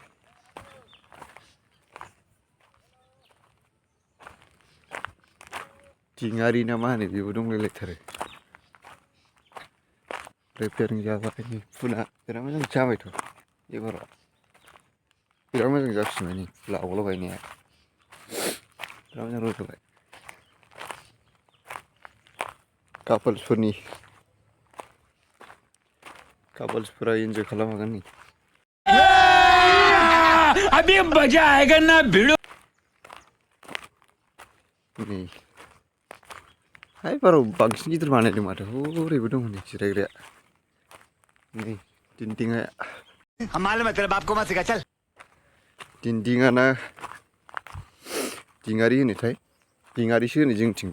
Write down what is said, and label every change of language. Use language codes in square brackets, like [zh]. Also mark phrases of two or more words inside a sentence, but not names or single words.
[brx] दिङारि ना मा होनो बेबो दंलायलायथारो रिपेयारिं जाबाय फुला बिराद मोजां जाबायथ' एबाराव बिराद मोजां जाफिनबाय नै फुला आवगोलाव गायनाया बिराद मोजां रज'बाय कापोल्सफोरा इन्जय खालामनो हागोन नै [hi] अभी मजा आएगा ना भिड़ो [brx] नै हाय बाराव बांसिन गिदिर बानायदों माथो हरैबो दङ नै जिरायग्राया नै दिन्दिङा दिन्दिङा ना दिङारि होनोथाय दिङारिसो होनो जोंनिथिंथ'